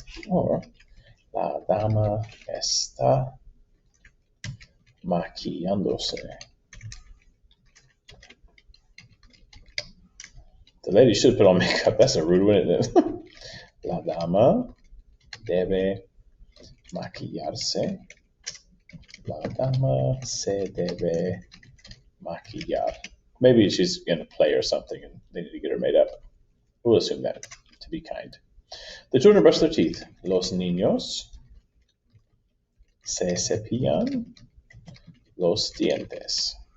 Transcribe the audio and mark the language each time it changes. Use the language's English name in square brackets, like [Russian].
[Spanish] Or la dama está maquillándose. [English] The lady should put on makeup. That's a rude one, isn't it? [Spanish] La dama debe maquillarse. La dama se debe maquillar. [English] Maybe she's in a play or something and they need to get her made up. We'll assume that to be kind. The children brush their teeth. [Spanish] Los niños se cepillan los dientes.